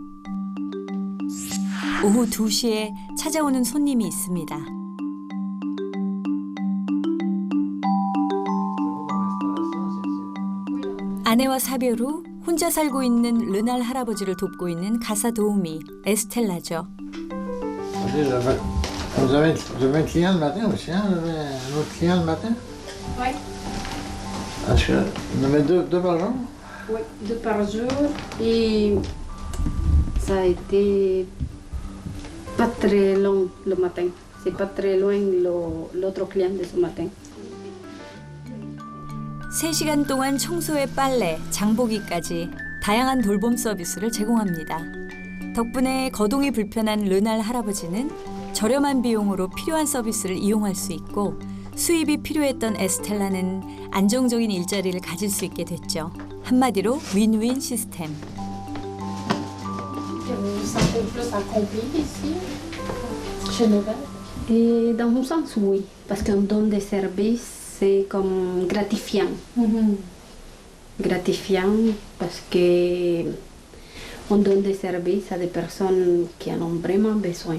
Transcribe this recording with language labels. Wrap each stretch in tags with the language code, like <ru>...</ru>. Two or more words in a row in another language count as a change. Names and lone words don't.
<ko>오후 2시에 찾아오는 손님이 있습니다. 아내와 사별 후 혼자 살고 있는 르날 할아버지를 돕고 있는 가사 도우미 에스텔라죠.</ko> <fr>Vous avez un client le matin aussi, hein? Vous avez un autre client le matin? Oui. Est-ce que vous en avez deux par jour? Oui, 2 par jour. Et ça a été pas très long le matin. C'est pas très loin l'autre client de ce matin.</fr> <ko>3시간 동안 청소에 빨래, 장보기까지 다양한 돌봄 서비스를 제공합니다. 덕분에 거동이 불편한 르날 할아버지는 저렴한 비용으로 필요한 서비스를 이용할 수 있고 수입이 필요했던 에스텔라는 안정적인 일자리를 가질 수 있게 됐죠. 한마디로 윈윈 시스템.</ko> <fr>Vous sentez plus accompli ici, chez Nouvelle? Et dans un sens, oui, parce qu'on donne des services, c'est comme gratifiant. Gratifiant parce que on donne des services à des personnes qui en ont vraiment besoin.</fr>